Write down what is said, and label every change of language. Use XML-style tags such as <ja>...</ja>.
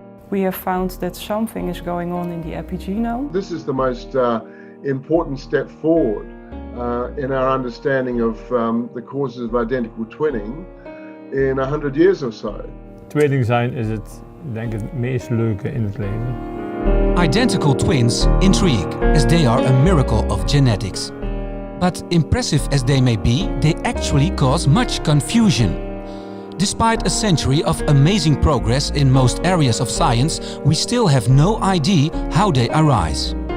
<en>we have found that something is going on in the epigenome. This is the most important step forward in our understanding of the causes of identical twinning in 100 years or so.</en> <nl>Tweeling zijn is het, denk ik, het meest leuke in het leven.</nl> <en>Identical twins intrigue, as they are a miracle of genetics. But impressive as they may be, they actually cause much confusion. Despite a century of amazing progress in most areas of science, we still have no idea how they arise.</en>